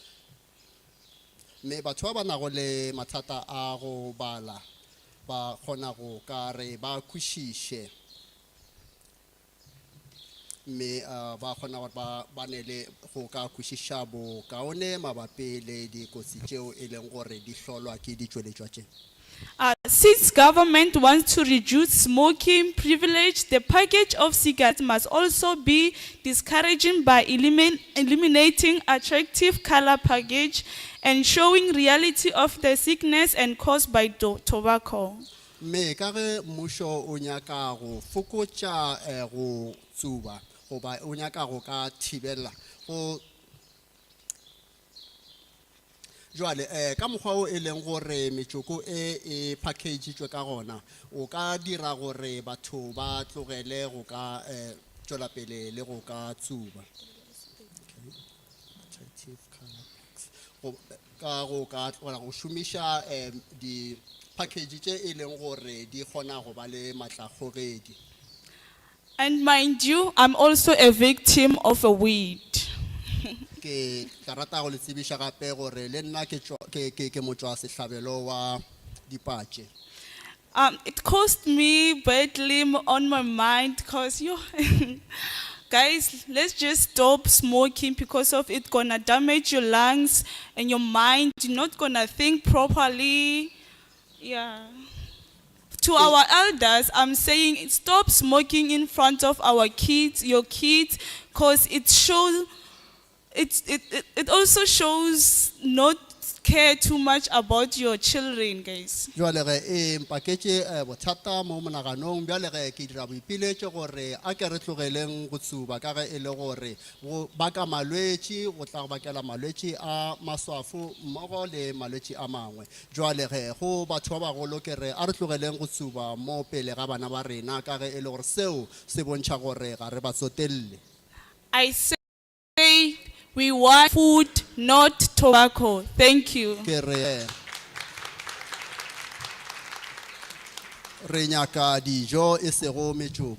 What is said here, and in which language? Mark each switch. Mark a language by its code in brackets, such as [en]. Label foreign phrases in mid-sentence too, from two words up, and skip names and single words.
[nso] me batho ba nago le mathata a go bala ba kgona go ka re ba kwešiše me ba kgona gore ba ne le go ka kwešiša bokaone mabapi le dikotsi tšeo e leng gore di hlolwa ke ditšweletšwa tše. [en] Since government wants to reduce smoking privilege, the package of cigarettes must also be discouraging by eliminating attractive color package and showing reality of the sickness and caused by tobacco. [nso] Me ka ge mmušo o nyaka go fokotša go tsuba goba o nyaka go ka thibela go jwale ka mokgwa o e leng gore metsoko e package ka gona o ka dira gore batho ba tlogele go ka tšwela pele le go ka tsuba ka go ka tlogela go šomiša di package tše e leng gore di kgona go ba le matlakgogedi. [en] And mind you, I'm also a victim of a weed. [nso] Ke ka rata go le tsebiša gape gore le nna ke ke motho wa sehlabelo wa dipatše. [en] It caused me badly on my mind because you, guys, let's just stop smoking because of it gonna damage your lungs and your mind. You're not gonna think properly. Yeah. To our elders, I'm saying stop smoking in front of our kids, your kids, because it shows. It also shows not care too much about your children, guys. [nso] Jwale ge mpaketše bothata mo monaganong bjale ge ke dira boipiletšo gore a ke re tlogeleng go tsuba ka ge e le gore go baka malwetši go tla go bakela malwetši a maswafo mmogo le malwetši a mangwe. Jwale ge go batho ba bagolo ke re a re tlogeleng go tsuba mo pele ga bana ba rena ka ge e le gore seo se bontšha gore ga re ba tsotelle. [en] I say we want food, not tobacco. Thank you. [nso] Ke re nyaka dijo e sego metšoko.